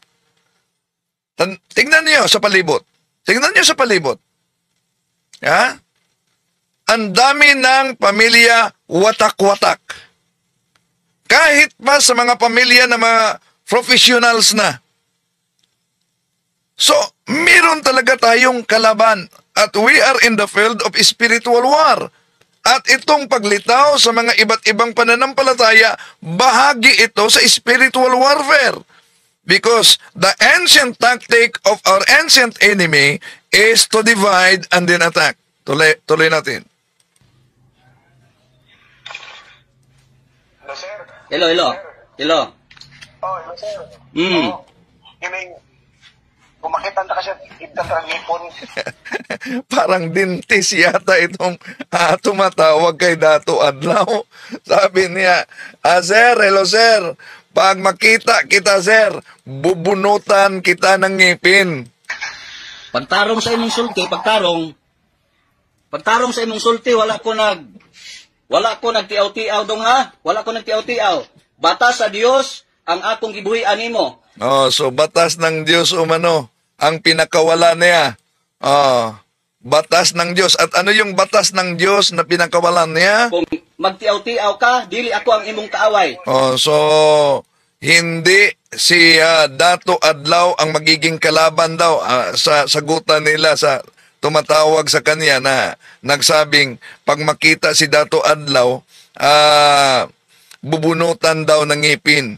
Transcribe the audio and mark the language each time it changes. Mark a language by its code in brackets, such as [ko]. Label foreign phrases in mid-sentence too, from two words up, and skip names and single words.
[tl] Tingnan niyo sa palibot. Tingnan niyo sa palibot. Ang dami ng pamilya watak-watak. Kahit pa sa mga pamilya na mga professionals na. So, meron talaga tayong kalaban at [en] we are in the field of spiritual war. [tl] At itong paglitaw sa mga iba't ibang pananampalataya, bahagi ito sa [en] spiritual warfare. Because the ancient tactic of our ancient enemy is to divide and then attack. [tl] Tuloy natin. [en] Hello, sir. Hello. Oh, hello, sir. [tl] Oh, kung makita na kasi ibang ngipon. Parang dentist yata itong tumatawag kay Dato Adlaw. Sabi niya, sir, [en] hello sir, [tl] pag makita kita sir, bubunutan kita ng ngipin. [ceb] Pagtarong sa imong sulti, pagtarong sa imong sulti, wala ko nagtiaw-tiaw dong ha. Wala ko nagtiaw-tiaw. Batas sa Dios ang akong gibuhian nimo. [tl] Oh, so batas ng Diyos umano ang pinakawala niya. Oh, batas ng Diyos. At ano yung batas ng Diyos na pinakawalan niya? [ceb] Kung magtiaw-tiaw ka, dili ako ang imong kaaway. [tl] Oh, so hindi si Dato Adlaw ang magiging kalaban daw sa sagutan nila sa tumatawag sa kanya na nagsabing pag makita si Dato Adlaw, bubunutan daw ng ngipin.